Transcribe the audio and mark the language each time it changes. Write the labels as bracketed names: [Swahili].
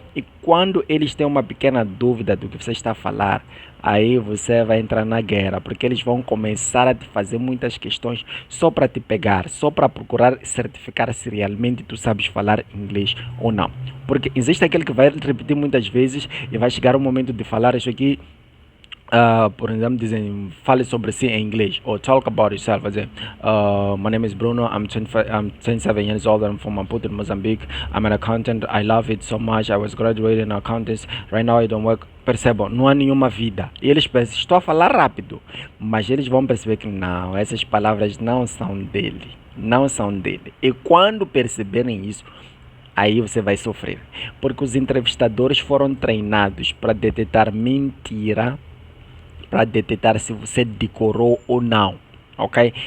[Portuguese] E quando eles têm uma pequena dúvida do que você está a falar, aí você vai entrar na guerra, porque eles vão começar a te fazer muitas questões só para te pegar, só para procurar certificar se realmente tu sabes falar inglês ou não. Porque existe aquele que vai repetir muitas vezes e vai chegar o momento de falar isso aqui, por exemplo, dizem, fale sobre si em inglês, ou [English] talk about yourself. [Portuguese] Quer dizer, [English] my name is Bruno, I'm 27 years old, I'm from Maputo, Mozambique. I'm an accountant, I love it so much, I was graduated in accountants, right now I don't work. [Portuguese] Percebam, não há nenhuma vida. E eles pensam, estou a falar rápido, mas eles vão perceber que não, essas palavras não são dele, não são dele. E quando perceberem isso, aí você vai sofrer, porque os entrevistadores foram treinados para detectar mentira, para detectar se você decorou ou não, ok?